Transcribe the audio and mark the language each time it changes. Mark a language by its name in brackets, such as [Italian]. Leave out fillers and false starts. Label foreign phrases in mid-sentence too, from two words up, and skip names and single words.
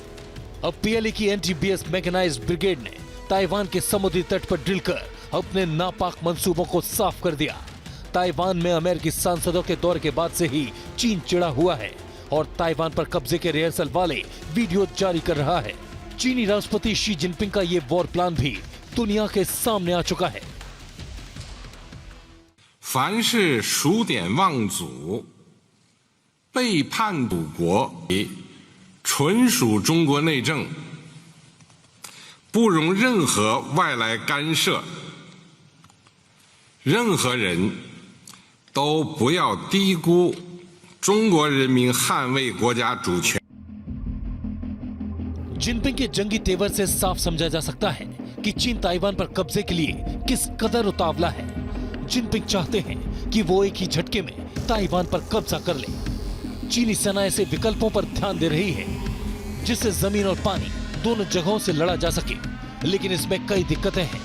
[Hindi] अब PLA की NTBS [English] mechanized brigade [Hindi] ने ताइवान के समुद्री तट पर ड्रिल कर अपने नापाक मंसूबों को साफ कर दिया। ताइवान में अमेरिकी सांसदों के दौरे के बाद से ही चीन चिढ़ा हुआ है और ताइवान पर कब्जे के रिहर्सल वाले वीडियो जारी कर रहा है। चीनी राष्ट्रपति शी जिनपिंग का ये [English] war plan [Hindi] भी दुनिया के सामने आ चुका है। [Chinese] 凡是数典忘祖、背叛祖国，纯属中国内政，不容任何外来干涉。任何人都不要低估中国人民捍卫国家主权。 [Hindi] जिनपिंग के जंगी तेवर से साफ समझा जा सकता है कि चीन ताइवान पर कब्जे के लिए किस कदर उतावला है। जिनपिंग चाहते हैं कि वो एक ही झटके में ताइवान पर कब्जा कर ले। चीनी सेना ऐसे विकल्पों पर ध्यान दे रही है जिससे जमीन और पानी दोनों जगहों से लड़ा जा सके, लेकिन इसमें कई दिक्कतें हैं।